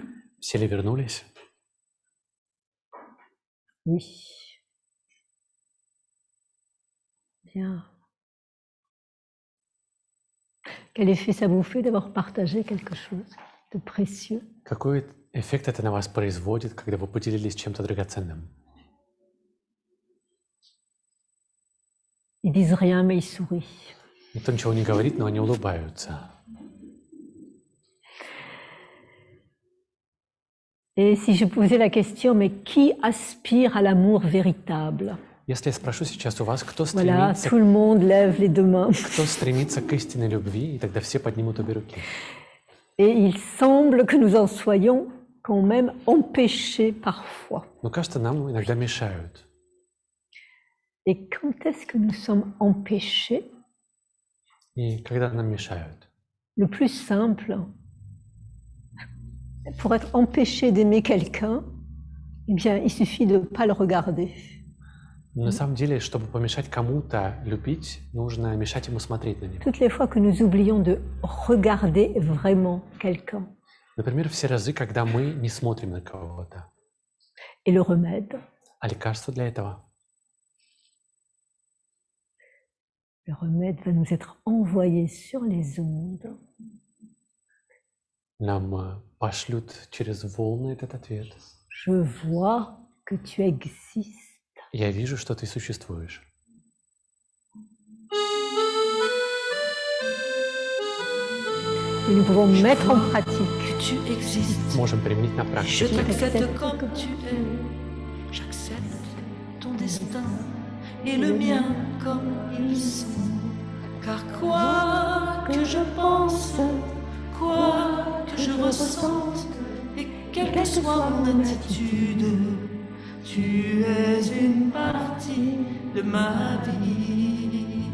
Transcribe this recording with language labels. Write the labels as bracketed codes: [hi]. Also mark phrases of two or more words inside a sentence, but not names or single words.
[ru] Все ли вернулись? [fr] Oui. Bien. Quel effet ça vous fait d'avoir partagé quelque chose de précieux? [ru] Какой эффект это на вас производит, когда вы поделились чем-то драгоценным? [fr] Ils disent rien, mais ils sourient. [ru] Никто ничего не говорит, но они улыбаются. [fr] Et si je posais la question, mais qui aspire à l'amour véritable? [ru] Если я спрошу сейчас у вас, кто [fr] Voilà, [ru] стремится, [fr] tout le monde lève les deux mains. [ru] кто стремится к истинной любви, и тогда все поднимут обе руки. [fr] Et il semble que nous en soyons quand même empêchés parfois. [ru] Но кажется, нам иногда мешают. [fr] Et quand est-ce que nous sommes empêchés? [ru] И когда нам mешают? [fr] Le plus simple, pour être empêché d'aimer quelqu'un, eh bien, il suffit de ne pas le regarder. [ru] На самом деле, чтобы помешать кому-то любить, нужно мешать ему смотреть на него. [fr] Toutes les fois que nous oublions de regarder vraiment quelqu'un. [ru] Например, все разы, когда мы не смотрим на кого-то. [fr] Et le remède? [ru] А лекарство для этого? [fr] Le remède va nous être envoyé sur les ondes. [ru] Нам пошлют через волны этот ответ. [fr] Je vois que tu existes. [ru] Я вижу, что ты существуешь. [fr] Et nous pouvons mettre en pratique. Tu existes. [ru] Можем применить на [fr] Je [ru] практике. [fr] t'accepte comme tu es. J'accepte ton destin et le mien comme ils sont. Car quoi que je pense, quoi que je ressente, et quelle que soit mon attitude, tu es une partie de ma vie.